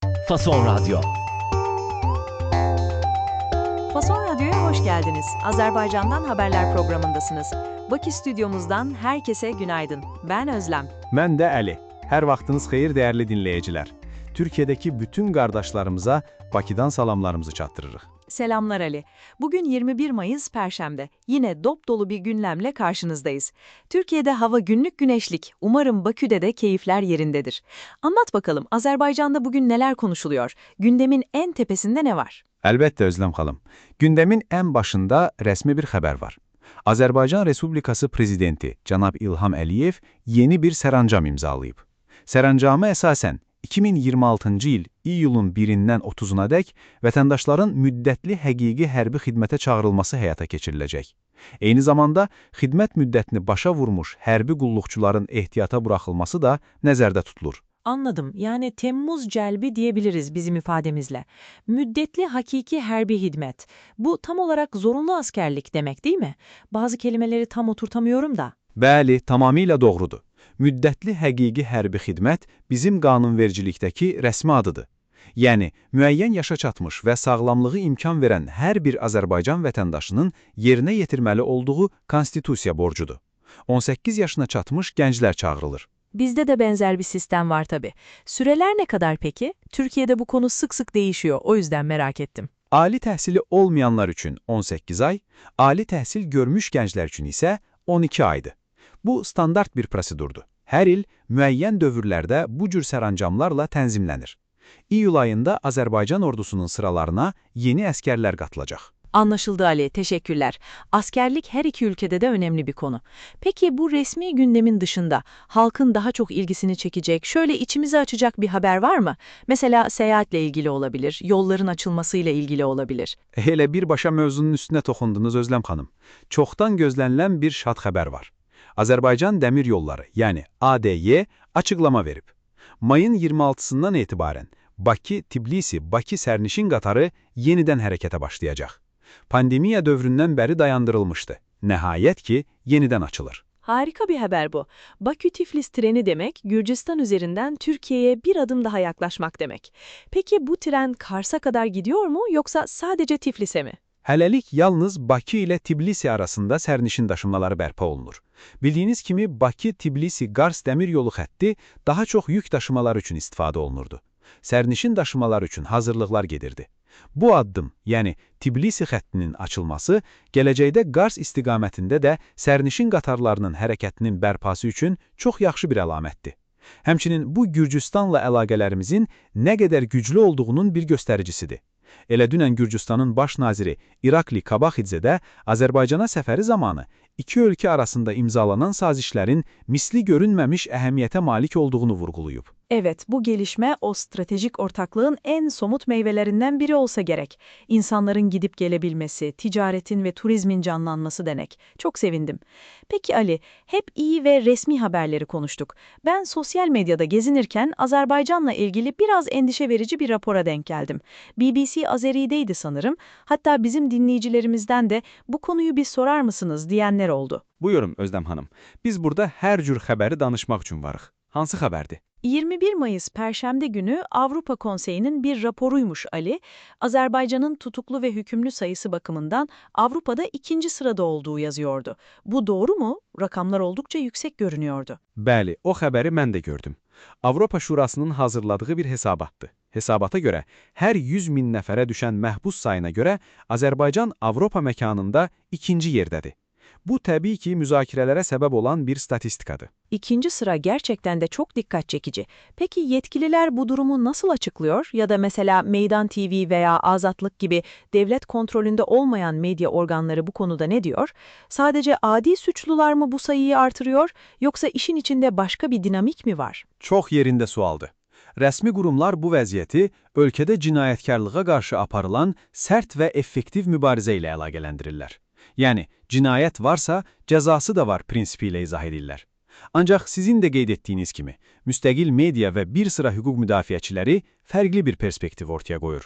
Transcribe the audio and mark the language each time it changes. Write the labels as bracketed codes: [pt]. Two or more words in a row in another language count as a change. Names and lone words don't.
[tr] Fason Radyo. Fason Radyo'ya hoş geldiniz. Azerbaycan'dan haberler programındasınız. Bakü stüdyomuzdan herkese günaydın. Ben Özlem. [az] Mən də Əli. Hər vaxtınız xeyir dəyərli dinləyicilər. Türkiyədəki bütün qardaşlarımıza Bakıdan salamlarımızı çatdırırıq. [tr] Selamlar Ali. Bugün 21 Mayıs Perşembe. Yine dop dolu bir gündemle karşınızdayız. Türkiye'de hava günlük güneşlik. Umarım Bakü'de de keyifler yerindedir. Anlat bakalım, Azerbaycan'da bugün neler konuşuluyor? Gündemin en tepesinde ne var? [az] Əlbəttə Özlem xanım. Gündemin ən başında rəsmi bir xəbər var. Azərbaycan Respublikası Prezidenti Cənab İlham Əliyev yeni bir sərəncam imzalayıb. Sərəncama əsasən 2026-cı il iyulun 1-dən 30-una dək vətəndaşların müddətli həqiqi hərbi xidmətə çağırılması həyata keçiriləcək. Eyni zamanda xidmət müddətini başa vurmuş hərbi qulluqçuların ehtiyata buraxılması da nəzərdə tutulur. [tr] Anladım. Yani Temmuz celbi diyebiliriz bizim ifademizle. [az] Müddetli hakiki herbi hizmet. [tr] Bu tam olarak zorunlu askerlik demek değil mi? Bazı kelimeleri tam oturtamıyorum da. [az] Bəli, tamamilə doğrudur. Müddətli həqiqi hərbi xidmət bizim qanunvericilikdəki rəsmi adıdır. Yəni, müəyyən yaşa çatmış və sağlamlığı imkan verən hər bir Azərbaycan vətəndaşının yerinə yetirməli olduğu konstitusiya borcudur. 18 yaşına çatmış gənclər çağırılır. [tr] Bizde de benzer bir sistem var tabii. Süreler ne kadar peki? Türkiye'de bu konu sık sık değişiyor. O yüzden merak ettim. [az] Ali təhsili olmayanlar üçün 18 ay, ali təhsil görmüş gənclər üçün isə 12 aydır. Bu standart bir prosedurdur. Hər il müəyyən dövrlərdə bu cür sərəncamlarla tənzimlənir. İyul ayında Azərbaycan ordusunun sıralarına yeni əskərlər qatılacaq. [tr] Anlaşıldı Ali, teşekkürler. Askerlik her iki ülkede de önemli bir konu. Peki bu resmi gündemin dışında halkın daha çok ilgisini çekecek, şöyle içimizi açacak bir haber var mı? Mesela seyahatle ilgili olabilir, yolların açılmasıyla ilgili olabilir. [az] Elə birbaşa mövzunun üstünə toxundunuz Özlem xanım. Çoxdan gözlənilən bir şad xəbər var. Azərbaycan Dəmir Yolları, yəni ADY, açıqlama verib. Mayın 26-sından etibarən Bakı-Tbilisi-Bakı sərnişin qatarı yenidən hərəkətə başlayacaq. Pandemiya dövründən bəri dayandırılmışdı. Nəhayət ki, yenidən açılır. [tr] Harika bir haber bu. Bakü-Tiflis treni demek, Gürcistan üzerinden Türkiye'ye bir adım daha yaklaşmak demek. Peki bu tren Kars'a kadar gidiyor mu yoksa sadece Tiflis'e mi? [az] Hələlik yalnız Bakı ilə Tbilisi arasında sərnişin daşımaları bərpa olunur. Bildiyiniz kimi Bakı-Tbilisi-Qars dəmir yolu xətti daha çox yük daşımalar üçün istifadə olunurdu. Sərnişin daşımalar üçün hazırlıqlar gedirdi. Bu addım, yəni Tbilisi xəttinin açılması, gələcəkdə Qars istiqamətində də sərnişin qatarlarının hərəkətinin bərpası üçün çox yaxşı bir əlamətdir. Həmçinin bu Gürcüstanla əlaqələrimizin nə qədər güclü olduğunun bir göstəricisidir. Elə dünən Gürcüstanın baş naziri İrakli Kabaxidzə də Azərbaycana səfəri zamanı iki ölkə arasında imzalanan sazişlərin misli görünməmiş əhəmiyyətə malik olduğunu vurğulayıb. [tr] Evet, bu gelişme o stratejik ortaklığın en somut meyvelerinden biri olsa gerek. İnsanların gidip gelebilmesi, ticaretin ve turizmin canlanması demek. Çok sevindim. Peki Ali, hep iyi ve resmi haberleri konuştuk. Ben sosyal medyada gezinirken Azerbaycan'la ilgili biraz endişe verici bir rapora denk geldim. BBC Azeri'deydi sanırım. Hatta bizim dinleyicilerimizden de bu konuyu bir sorar mısınız diyenler oldu. [az] Buyurun Özlem xanım. Biz burada hər cür xəbəri danışmaq üçün varıq. Hansı xəbərdir? [tr] 21 Mayıs Perşembe günü Avrupa Konseyi'nin bir raporuymuş Ali. Azerbaycan'ın tutuklu ve hükümlü sayısı bakımından Avrupa'da 2. sırada olduğu yazıyordu. Bu doğru mu? Rakamlar oldukça yüksek görünüyordu. [az] Bəli, o xəbəri mən də gördüm. Avropa Şurasının hazırladığı bir hesabatdır. Hesabata görə, hər 100 min nəfərə düşən məhbus sayına görə Azərbaycan Avropa məkanında 2-ci yerdədir. Bu təbii ki, müzakirələrə səbəb olan bir statistikadır. [tr] 2. sıra gerçekten de çok dikkat çekici. Peki yetkililer bu durumu nasıl açıklıyor? Ya da mesela Meydan TV veya Azatlık gibi devlet kontrolünde olmayan medya organları bu konuda ne diyor? Sadece adi suçlular mı bu sayıyı artırıyor, yoksa işin içinde başka bir dinamik mi var? [az] Çox yerində sualdır. Rəsmi qurumlar bu vəziyyəti ölkədə cinayətkarlığa qarşı aparılan sərt və effektiv mübarizə ilə əlaqələndirirlər. Yəni, cinayət varsa, cəzası da var prinsipi ilə izah edirlər. Ancaq sizin də qeyd etdiyiniz kimi, müstəqil media və bir sıra hüquq müdafiəçiləri fərqli bir perspektiv ortaya qoyur.